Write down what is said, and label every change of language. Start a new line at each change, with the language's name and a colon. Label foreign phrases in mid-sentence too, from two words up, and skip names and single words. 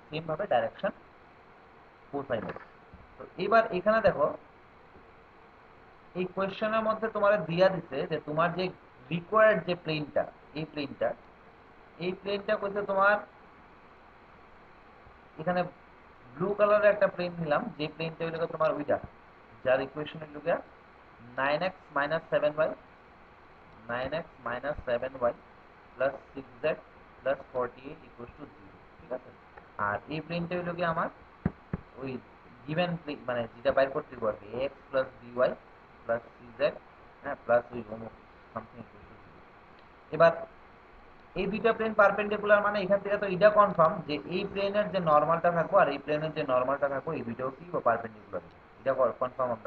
Bangla: সেম ভাবে
English: direction cosine
Bangla: হবে। তো এবার এখানে দেখো এই কোয়েশ্চেনের মধ্যে তোমার দিয়া দিছে যে তোমার যে রিকোয়ার্ড যে প্লেনটা এই প্লেনটা কইছে তোমার এখানে ব্লু কালারের একটা প্লেন নিলাম যে প্লেনটা হইলো তোমার ওইটা যার ইকুয়েশন হইলো গিয়া
English: 9x minus 7y 9x minus 7y plus 6z plus 48 equals to 0।
Bangla: ঠিক আছে, আর এই প্লেনটা হইলো গিয়া আমার ওই গিভেন মানে যেটা বাইর করতে হবে আর কি x প্লাস by প্লাস cz, হ্যাঁ, প্লাস ওই অমুক
English: something equal to 0.
Bangla: এবার এই দুইটা প্লেন পারপেন্ডিকুলার মানে এখান থেকে তো এটা কনফার্ম যে এই প্লেনের যে নরমালটা থাকবো আর এই প্লেনের যে নরমালটা থাকবো এই দুইটাও কি পারপেন্ডিকুলার, এটা কনফার্ম আমরা।